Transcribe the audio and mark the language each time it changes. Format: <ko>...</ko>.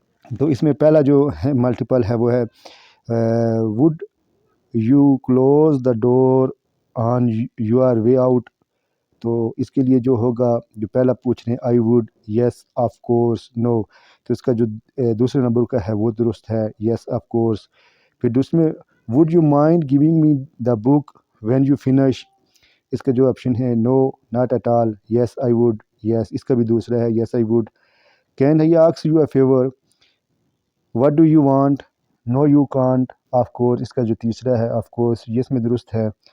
<ur>تو اس میں پہلا جو ہے ملٹیپل ہے وہ ہے</ur> <en>Would you close the door on your way out.</en> <ur>تو اس کے لیے جو ہوگا جو پہلا پوچھ رہے ہیں</ur> <en>I would, yes of course, no,</en> <ur>تو اس کا جو دوسرے نمبر کا ہے وہ درست ہے,</ur> <en>Yes of course.</en> <ur>پھر</ur> <en>Would you mind giving me the book when you finish.</en> <ur>اس کا جو آپشن ہے</ur> <en>No not at all, yes I would, yes.</en> <ur>اس کا بھی دوسرا ہے</ur> <en>Yes I would. Can I ask you a favour, what do you want, no you can't, of course.</en> <ur>اس کا جو تیسرا ہے</ur> <en>of course,</en> <ur>یہ اس میں درست ہے.</ur>